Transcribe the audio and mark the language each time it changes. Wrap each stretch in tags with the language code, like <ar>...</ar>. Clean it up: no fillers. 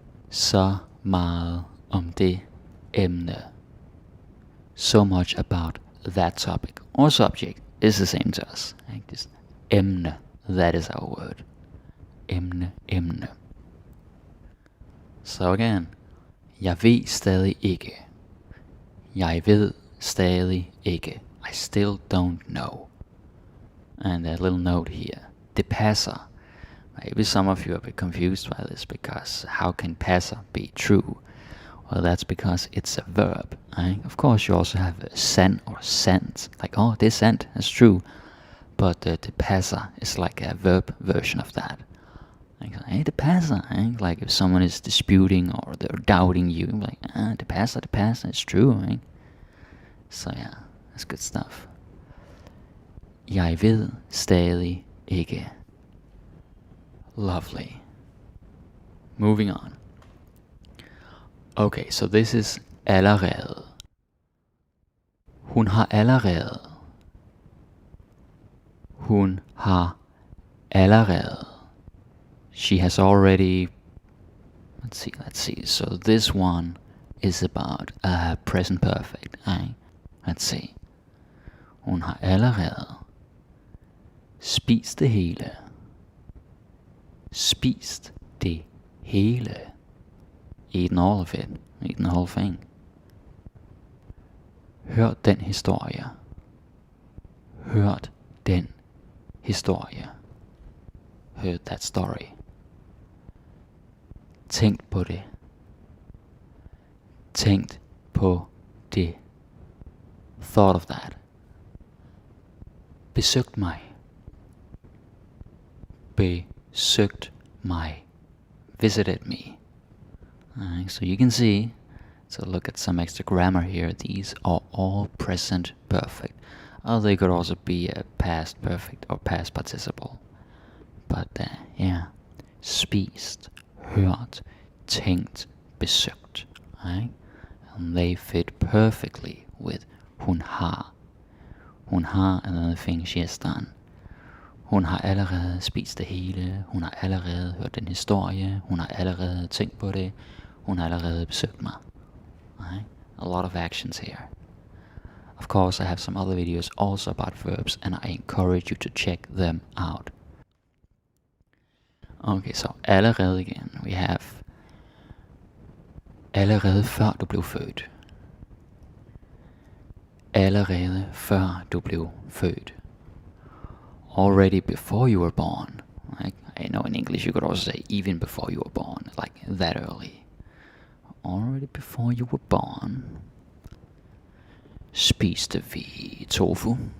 <da>Så meget om det emne.</da> <en>So much about that topic or subject is the same to us. Like this emne, that is our word.</en> <da>Emne, emne.</da> <en>So again,</en> <da>jeg ved stadig ikke. Jeg ved stadig ikke.</da> <en>I still don't know. And a little note here.</en> <da>Det passer.</da> <en>Maybe some of you are a bit confused by this because how can passer be true? Well, that's because it's a verb. Right? Of course, you also have sand or sent. Like, oh, this sent, that's true. But the passer is like a verb version of that. Like, hey, the passer. Right? Like if someone is disputing or they're doubting you, like, the passer, it's true. Right? So yeah, that's good stuff.</en> <da>Jeg ved stadig ikke. Lovely.</da> <en>moving on. Okay, so this is allerede.</en> <da>Hun har allerede. Hun har allerede.</da> <en>She has already. Let's see. So this one is about present perfect. Let's see.</en> <da>Hun har allerede spist det hele. Spist det hele.</da> <en>Eaten all of it. Eaten the whole thing.</en> <da>Hørt den historie. Hørt den historie.</da> <en>Heard that story.</en> <da>Tænkt på det. Tænkt på det.</da> <en>Thought of that.</en> <da>Besøgt mig. Besøgt mig.</da> <en>Visited me. So you can see, so look at some extra grammar here. These are all present perfect. They could also be a past perfect or past participle. But yeah, spist, hørt, tænkt, besøgt. Right? And they fit perfectly with hun har. Hun har another thing she has done.</en> <da>Hun har allerede spist det hele. Hun har allerede hørt den historie. Hun har allerede tænkt på det. Hun har allerede besøgt mig.</da> <en>Right? A lot of actions here. Of course, I have some other videos also about verbs, and I encourage you to check them out. Okay, so allerede again. We have</en> <da>allerede før du blev født. Allerede før du blev født.</da> <en>Already before you were born. Like, I know in English you could also say even before you were born, like that early. Already before you were born.</en> <da>Spiste vi tofu?</da>